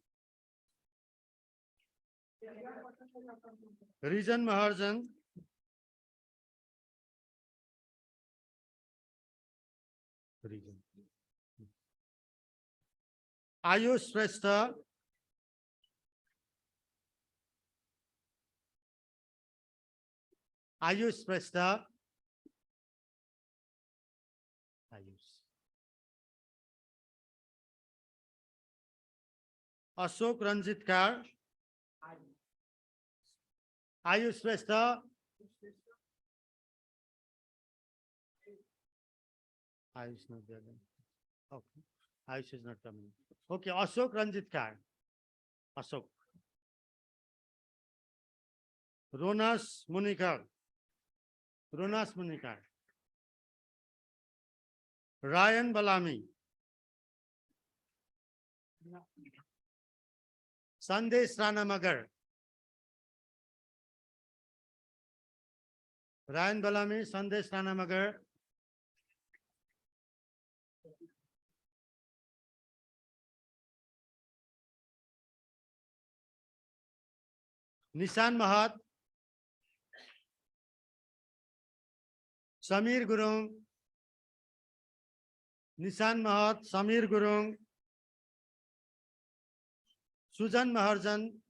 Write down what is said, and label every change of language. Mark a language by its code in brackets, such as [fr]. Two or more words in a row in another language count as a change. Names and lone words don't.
[en] Rijan Maharjan, Ayush Shrestha, Ayush Shrestha, Ayush. Ashok Ranjitkar, Ayush Shrestha, Ayush not there. Then. Okay, Ayush is not coming. Okay, Ashok Ranjitkar, Ashok. Ronas Munikar, Ronas Munikar. Ryan Balami, Sandesh Ranamagar, Ryan Balami, Sandesh Ranamagar, Nishan Mahat, Samir Gurung, Nishan Mahat, Samir Gurung, Sujan Maharjan,